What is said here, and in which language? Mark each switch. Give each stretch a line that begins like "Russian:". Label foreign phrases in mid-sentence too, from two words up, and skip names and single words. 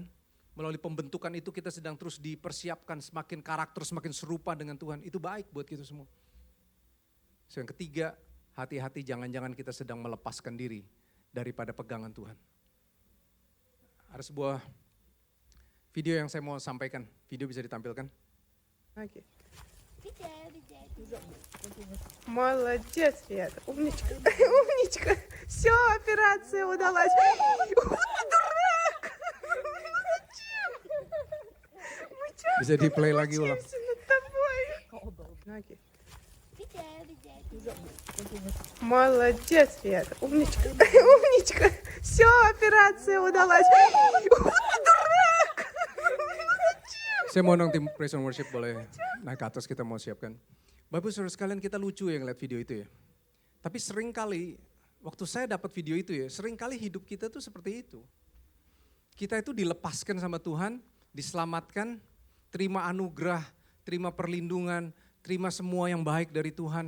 Indonesian: Melalui pembentukan itu kita sedang terus dipersiapkan semakin karakter, semakin serupa dengan Tuhan. Itu baik buat kita semua. So, yang ketiga, hati-hati jangan-jangan kita sedang melepaskan diri daripada pegangan Tuhan. Ada sebuah video yang saya mau sampaikan. Video bisa ditampilkan.
Russian: Окей. Молодец, Света, умничка, умничка. Все, операция удалась. Дурак! Зачем? Мы
Indonesian: Bisa di-play lagi ulang.
Russian: учимся над тобой. Окей. Молодец, Света, умничка, умничка. Все, операция удалась. Дурак!
Indonesian: Saya mau undang tim Praise and Worship boleh naik ke atas, kita mau siapkan. Bapak saudara sekalian, kita lucu ya ngeliat video itu ya. Tapi sering kali, waktu saya dapat video itu ya, sering kali hidup kita tuh seperti itu. Kita itu dilepaskan sama Tuhan, diselamatkan, terima anugerah, terima perlindungan, terima semua yang baik dari Tuhan.